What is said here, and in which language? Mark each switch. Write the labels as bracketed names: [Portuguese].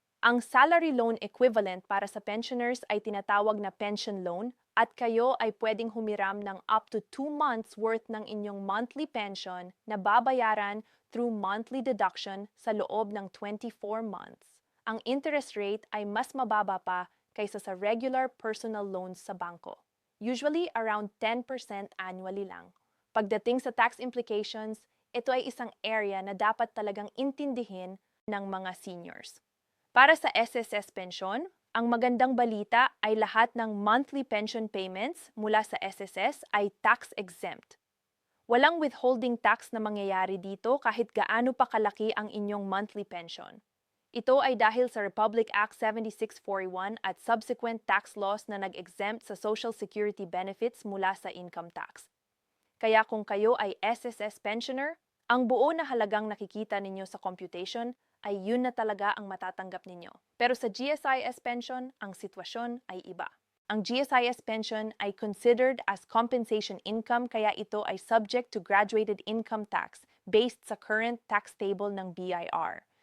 [Filipino] Ang salary loan equivalent para sa pensioners ay tinatawag na pension loan at kayo ay pwedeng humiram ng [English] up to 2 months worth [Filipino] ng inyong monthly pension na babayaran [English] through monthly deduction [Filipino] sa loob ng 24 months. Ang interest rate ay mas mababa pa kaysa sa regular personal loans sa bangko. [English] Usually around 10% annually [Filipino] lang. Pagdating sa tax implications, ito ay isang area na dapat talagang intindihin ng mga seniors. Para sa SSS pension, ang magandang balita ay lahat ng monthly pension payments mula sa SSS ay tax-exempt. Walang withholding tax na mangyayari dito kahit gaano pa kalaki ang inyong monthly pension. Ito ay dahil sa Republic Act 7641 at [English] subsequent tax laws [Filipino] na nag-exempt sa Social Security benefits mula sa income tax. Kaya kung kayo ay SSS pensioner, ang buo na halagang nakikita ninyo sa computation ay yun na talaga ang matatanggap ninyo. Pero sa GSIS pension, ang sitwasyon ay iba. Ang GSIS pension ay [English] considered as compensation income [Filipino] kaya ito ay [English] subject to graduated income tax based [Filipino] sa current tax table ng BIR.